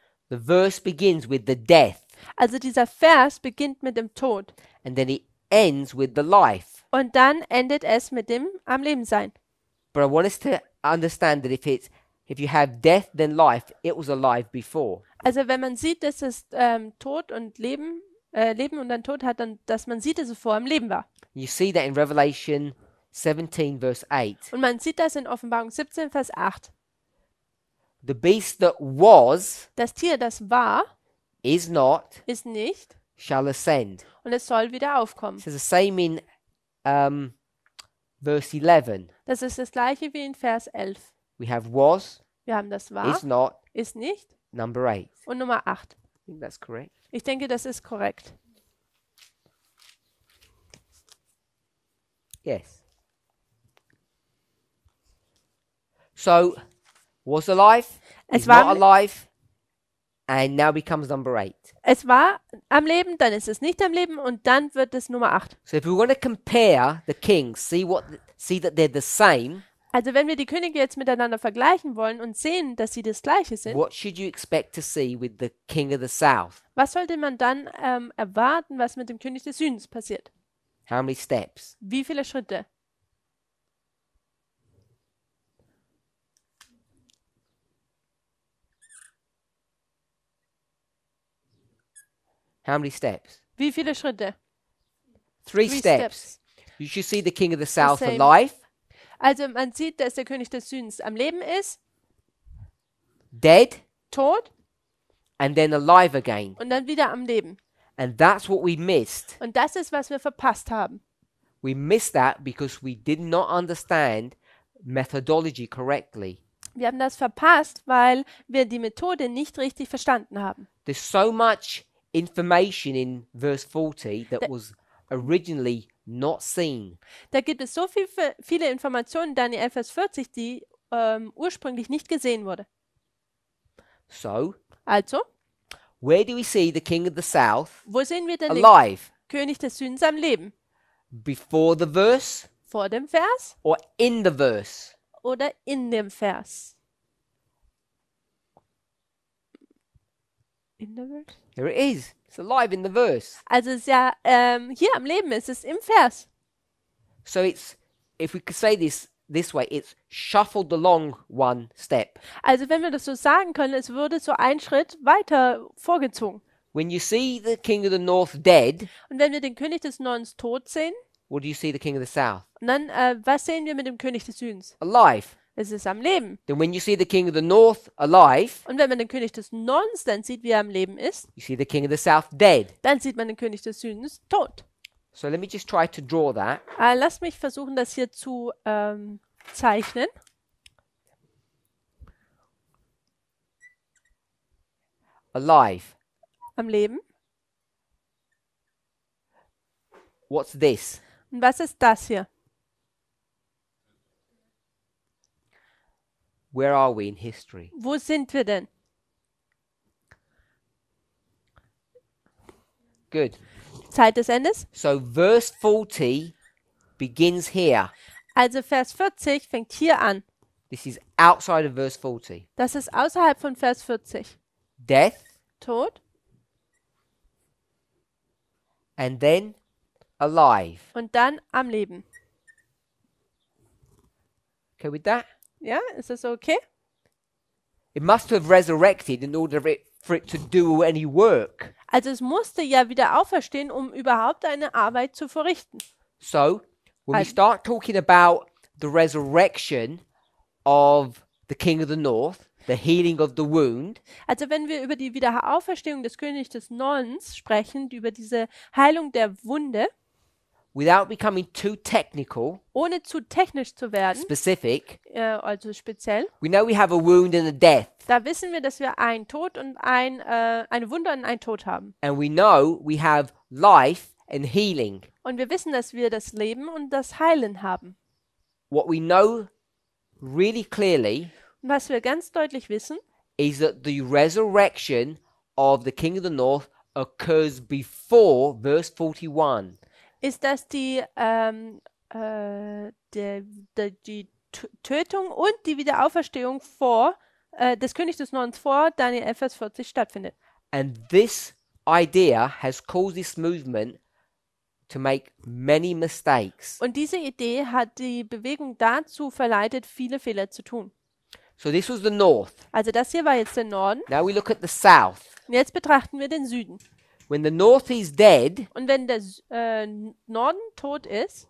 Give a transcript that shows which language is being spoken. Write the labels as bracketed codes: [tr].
[en] The verse begins with the death, [de] Also dieser Vers beginnt mit dem Tod. [en] and then it ends with the life. [de] Und dann endet es mit dem am Leben sein. [en] But I want us to understand that if you have death then life, it was alive before. [de] Also wenn man sieht, dass es Tod und Leben, Leben und dann Tod hat, dann, dass man sieht, dass es vor am Leben war. [en] You see that in Revelation 17 verse 8. [de] Und man sieht das in Offenbarung 17, Vers 8. [en] The beast that was [de] Das Tier, das war, [en] is not, [de] ist nicht, [en] shall ascend. [de] und es soll wieder aufkommen. [en] It says the same in verse 11. [de] Das ist das gleiche wie in Vers 11. [en] We have was, [de] Wir haben das war, [en] is not, [de] ist nicht [en] number 8. I [de] und Nummer 8. [en] think that's correct. [de] Ich denke, das ist korrekt. [en] Yes. So, was alive, [de] Es [en] is [de] war [en] not [de] am- [en] alive, and now becomes number 8. [de] Es war am Leben, dann ist es nicht am Leben und dann wird es Nummer 8. [en] So if we want to compare the kings, see that they're the same, [de] Also wenn wir die Könige jetzt miteinander vergleichen wollen und sehen, dass sie das Gleiche sind, [en] what should you expect to see with the king of the south? [de] was sollte man dann erwarten, was mit dem König des Südens passiert? [en] How many steps? [de] Wie viele Schritte? [en] How many steps? [de] Wie viele Schritte? [en] Three Three steps. You should see the king of the south same. alive, [de] Also man sieht, dass der König des Südens am Leben ist, [en] dead, [de] tot [en] and then alive again. [de] und dann wieder am Leben. [en] And that's what we missed. [de] Und das ist, was wir verpasst haben. [en] We missed that because we did not understand methodology correctly. [de] Wir haben das verpasst, weil wir die Methode nicht richtig verstanden haben. [en] There's so much information in verse 40 that The- was originally not seen. [de] Da gibt es so viele Informationen in Daniel 11, Vers 40, die ursprünglich nicht gesehen wurde. [en] So, [de] Also, [en] where do we see the king of the south [de] wo sehen wir denn den [en] alive? [de] König des Südens am Leben? [en] Before the verse [de] Vor dem Vers [en] or in the verse? [de] oder in dem Vers? In der Vers? [en] Here it is. It's alive in the verse. [de] Also es ist ja hier am Leben, es ist im Vers. [en] So it's, if we could say this way, it's shuffled along one step. [de] Also wenn wir das so sagen können, es würde so ein Schritt weiter vorgezogen. [en] When you see the king of the north dead, [de] Und wenn wir den König des Nordens tot sehen, [en] what do you see the king of the south? [de] und dann was sehen wir mit dem König des Südens? [en] Alive. [de] Es ist am Leben. [en] Then when you see the king of the north alive, [de] Und wenn man den König des Nordens dann sieht, wie er am Leben ist, [en] you see the king of the south dead. [de] dann sieht man den König des Südens tot. [en] So let me just try to draw that. [de] Lass mich versuchen, das hier zu zeichnen. [en] Alive. [de] Am Leben. [en] What's this? [de] Und was ist das hier? [en] Where are we in history? [de] Wo sind wir denn? [en] Good. [de] Zeit des Endes. [en] So verse 40 begins here. [de] Also Vers 40 fängt hier an. [en] This is outside of verse 40. [de] Das ist außerhalb von Vers 40. [en] Death, [de] Tod [en] and then alive. [de] und dann am Leben. [en] Okay with that? [de] Ja, ist das okay? [en] It must have resurrected in order for it to do any work. [de] Also es musste ja wieder auferstehen, um überhaupt eine Arbeit zu verrichten. [en] So when we [de] Also- [en] start talking about the resurrection of the king of the north, the healing of the wound, [de] Also wenn wir über die Wiederauferstehung des Königs des Nordens sprechen, über diese Heilung der Wunde, [en] without becoming too technical, [de] ohne zu technisch zu werden, [en] specific, [de] also speziell, [en] we know we have a wound and a death. [de] da wissen wir, dass wir einen Tod und eine Wunde und einen Tod haben. [en] And we know we have life and healing. [de] Und wir wissen, dass wir das Leben und das Heilen haben. [en] What we know really clearly [de] Und was wir ganz deutlich wissen, [en] is that the resurrection of the king of the north occurs before verse 41. [de] ist, dass die Tötung und die Wiederauferstehung des Königs des Nordens vor Daniel 11, Vers 40 stattfindet. [en] And this idea has caused this movement to make many mistakes. [de] Und diese Idee hat die Bewegung dazu verleitet, viele Fehler zu tun. [en] So this was the north. [de] Also das hier war jetzt der Norden. [en] Now we look at the south. [de] Und jetzt betrachten wir den Süden. [en] When the north is dead, [de] Und wenn der Norden tot ist,